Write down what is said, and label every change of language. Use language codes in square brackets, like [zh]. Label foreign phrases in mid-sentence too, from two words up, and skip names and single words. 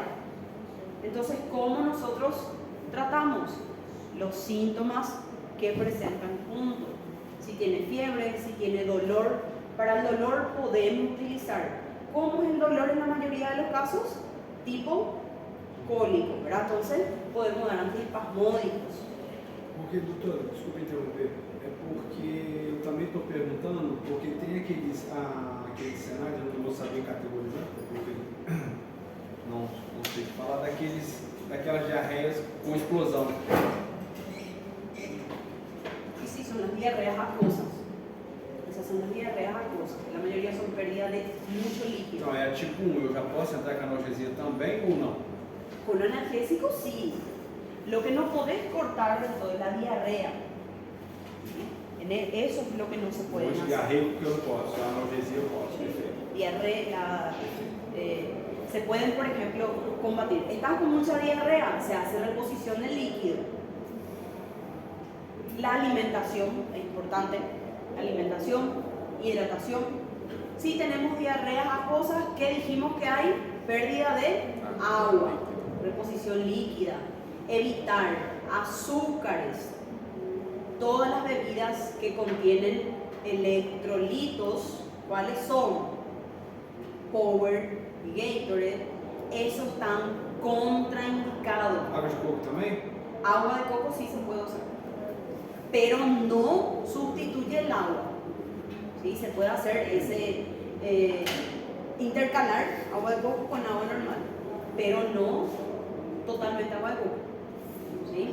[es] Entonces, ¿cómo nosotros tratamos? Los síntomas que presentan juntos. Si tiene fiebre, si tiene dolor. Para el dolor podemos utilizar. ¿Cómo es el dolor en la mayoría de los casos? Tipo cólico, ¿verdad? Entonces podemos dar antiespasmódicos. [pt] Porque, doutora, desculpa interromper, é porque eu também estou perguntando, porque tem aqueles cenários, eu não vou saber categorizar, porque não sei falar daquelas diarreias com explosão. [es] Y sí, son las diarreas acuosas. Esas son las diarreas acuosas. La mayoría son pérdida de mucho líquido. [pt] Então é tipo 1, eu já posso entrar com analgesia também ou não? [es] Con analgésico sí. Lo que no podés cortar de todo es la diarrea. Eso es lo que no se puede hacer. [pt] Diarreico que eu não posso, a analgesia eu posso, perfeito. [es] Diarrea, se pueden, por ejemplo, combatir. Están con mucha diarrea, se hace reposición del líquido. La alimentación es importante. Alimentación, hidratación. Si tenemos diarreas acuosas, ¿qué dijimos que hay? Pérdida de agua, reposición líquida, evitar azúcares, todas las bebidas que contienen electrolitos, ¿cuáles son? Power, Gatorade, esos están contraindicados. [pt] Água de coco também? [es] Agua de coco sí se puede usar, pero no sustituye el agua. ¿Sí? Se puede hacer intercalar agua de coco con agua normal, pero no totalmente agua de coco, ¿sí?